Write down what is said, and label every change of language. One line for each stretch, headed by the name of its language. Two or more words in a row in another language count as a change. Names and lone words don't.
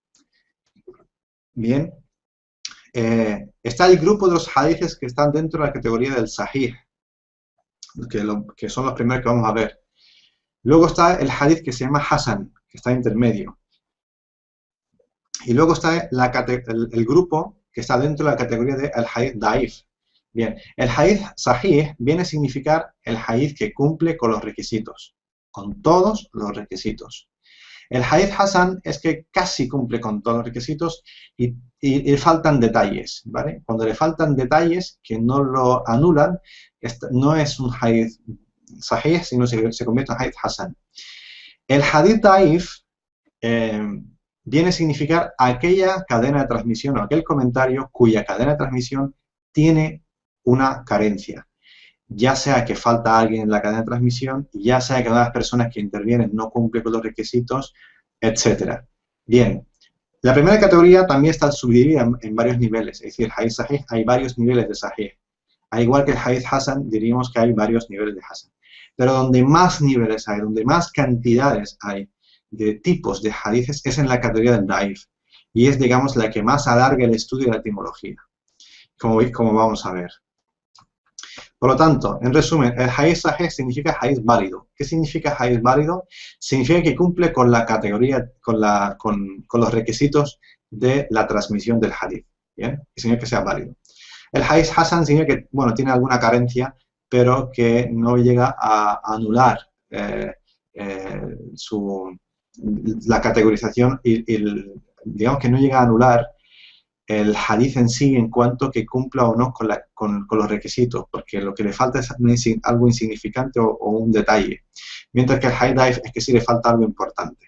Spanish: Bien, está el grupo de los hadiths que están dentro de la categoría del sahih, que son los primeros que vamos a ver. Luego está el hadith que se llama hasan, que está intermedio. Y luego está el grupo que está dentro de la categoría del
Arabic: حديث ضعيف.
Spanish: Bien, el
Arabic: حديث صحيح
Spanish: viene a significar el hadith que cumple con los requisitos, con todos los requisitos. El
Arabic: حديث حسن
Spanish: es que casi cumple con todos los requisitos y le faltan detalles, ¿vale? Cuando le faltan detalles que no lo anulan, no es un
Arabic: حديث صحيح,
Spanish: sino se convierte en
Arabic: حديث حسن.
Spanish: El
Arabic: حديث ضعيف
Spanish: viene a significar aquella cadena de transmisión o aquel comentario cuya cadena de transmisión tiene una carencia. Ya sea que falta alguien en la cadena de transmisión, ya sea que una de las personas que intervienen no cumple con los requisitos, etc. Bien, la primera categoría también está subdividida en varios niveles, es decir, el
Arabic: حديث صحيح
Spanish: hay varios niveles de sahih. Al igual que el
Arabic: حديث حسن,
Spanish: diríamos que hay varios niveles de hasan. Pero donde más niveles hay, donde más cantidades hay de tipos de hadiths es en la categoría del daif. Y es, digamos, la que más alarga el estudio de la etimología, como vamos a ver. Por lo tanto, en resumen, el
Arabic: حديث صحيح
Spanish: significa hadith válido. ¿Qué significa hadith válido? Significa que cumple con la categoría, con los requisitos de la transmisión del hadith. ¿Bien? Y significa que sea válido. El
Arabic: حديث حسن
Spanish: significa que, bueno, tiene alguna carencia, pero que no llega a anular la categorización y digamos que no llega a anular el hadith en sí en cuanto que cumpla o no con los requisitos, porque lo que le falta es algo insignificante o un detalle, mientras que el
Arabic: حديث ضعيف
Spanish: es que sí le falta algo importante.